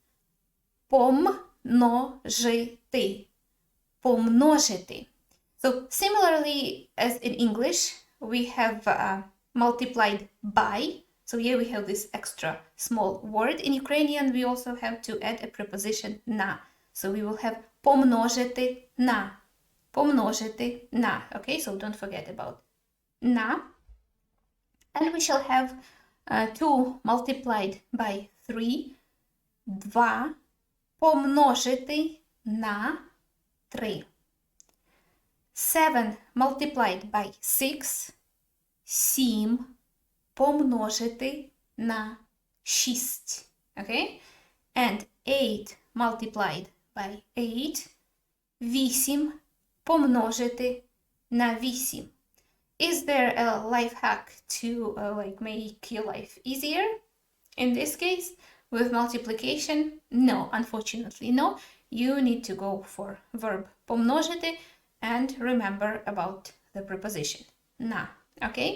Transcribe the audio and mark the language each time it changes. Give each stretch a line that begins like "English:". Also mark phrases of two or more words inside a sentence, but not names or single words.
Ukrainian: Помножити. Помножити.
English: So similarly as in English, we have multiplied by. So here we have this extra small word. In Ukrainian, we also have to add a preposition на. So we will have
Ukrainian: помножити на. Помножити на.
English: Okay, so don't forget about на. And we shall have 2 multiplied by 3.
Ukrainian: 2 помножити на 3.
English: 7 multiplied by 6.
Ukrainian: 7 помножити на 6.
English: Okay? And 8 multiplied by 8.
Ukrainian: 8 помножити на 8.
English: Is there a life hack to make your life easier? In this case, with multiplication? No, unfortunately, no. You need to go for verb помножити and remember about the preposition на. Okay?